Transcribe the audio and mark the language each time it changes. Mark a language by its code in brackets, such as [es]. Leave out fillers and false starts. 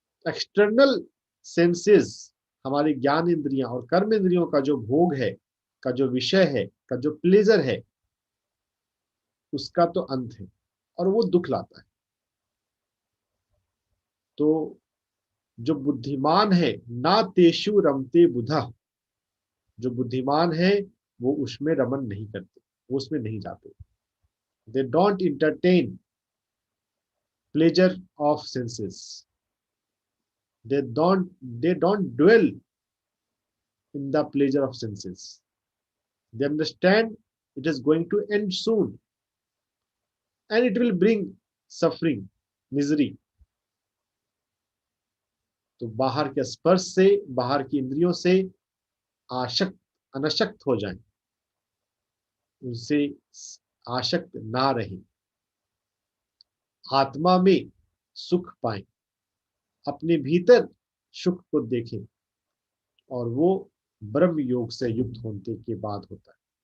[hi] External senses, हमारी ज्ञान इंद्रियां और कर्म इंद्रियों का जो भोग है, का जो विषय है, का जो प्लेजर है, उसका तो अंत है और वो दुख लाता है। तो जो बुद्धिमान है, [sa] ना तेषु रमते बुधा, [hi] जो बुद्धिमान है वो उसमें रमन नहीं करते, वो उसमें नहीं जाते। [en] They don't entertain pleasure of senses, they don't dwell in the pleasure of senses. They understand it is going to end soon and it will bring suffering, misery. [hi] तो बाहर के स्पर्श से, बाहर की इंद्रियों से आशक्त, अनशक्त हो जाएं, उनसे आशक्त ना रहें, आत्मा में सुख पाएं, अपने भीतर सुख को देखें, और वो ब्रह्म योग से युक्त होने के बाद होता है।